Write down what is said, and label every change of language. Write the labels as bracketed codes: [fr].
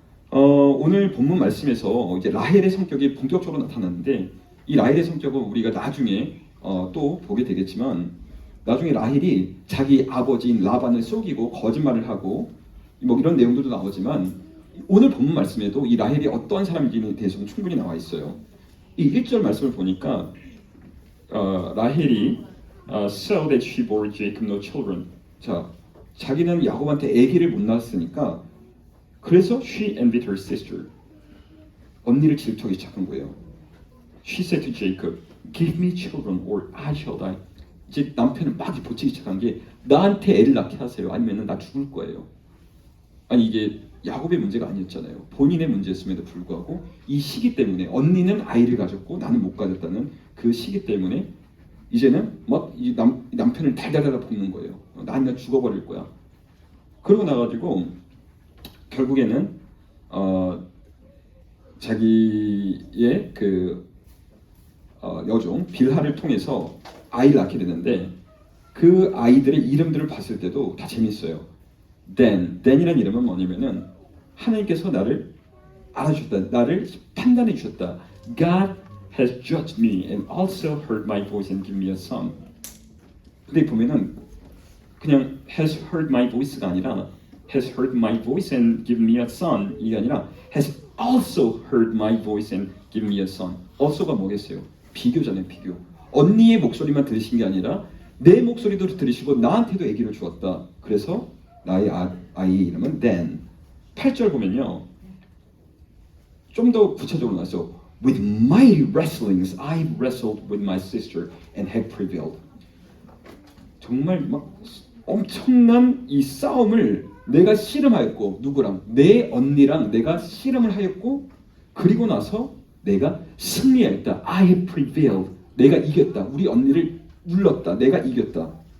[ko] 오늘 본문 말씀에서 이제 라헬의 성격이 본격적으로 나타났는데, 이 라헬의 성격은 우리가 나중에 또 보게 되겠지만, 나중에 라헬이 자기 아버지인 라반을 속이고 거짓말을 하고 뭐 이런 내용들도 나오지만, 오늘 본문 말씀에도 이 라헬이 어떠한 사람인지에 대해서는 충분히 나와 있어요. 이 1절 말씀을 보니까 라헬이 [en] so that she bore Jacob no children. [ko] 자, 자기는 야곱한테 아기를 못 낳았으니까 그래서 [en] she envied her sister. [ko] 언니를 질투하기 시작한 거예요. [en] She said to Jacob, give me children or I shall die. [ko] 이제 남편은 막 보치기 시작한 게, 나한테 애를 낳게 하세요. 아니면 나 죽을 거예요. 아니 이게 야곱의 문제가 아니었잖아요. 본인의 문제였음에도 불구하고 이 시기 때문에, 언니는 아이를 가졌고 나는 못 가졌다는 그 시기 때문에 이제는 막 이 남편을 달달달 볶는 거예요. 난 죽어버릴 거야. 그러고 나가지고 결국에는 자기의 그 여종 빌하를 통해서 아이를 낳게 되는데, 그 아이들의 이름들을 봤을 때도 다 재밌어요. 댄이라는 이름은 뭐냐면은 하나님께서 나를 알아주셨다, 나를 판단해 주셨다. [en] God has judged me and also heard my voice and given me a son. [ko] 근데 보면은 그냥 [en] has heard my voice가 아니라 has heard my voice and given me a son, [ko] 이게 아니라 [en] has also heard my voice and given me a son. [ko] also가 뭐겠어요? 비교잖아요, 비교. 언니의 목소리만 들으신 게 아니라 내 목소리도 들으시고 나한테도 아기를 주었다. 그래서 나의 아이의 이름은 Dan. 8절 보면요, 좀 더 구체적으로 나왔죠. [en] With mighty wrestlings I wrestled with my sister and had prevailed. [ko] 정말 막 엄청난 이 싸움을 내가 씨름하였고, 누구랑? 내 언니랑 내가 씨름을 하였고, 그리고 나서 내가 승리하였다. [en] I have prevailed. [ko] 내가 이겼다. 우리 언니를 눌렀다. 내가 이겼다.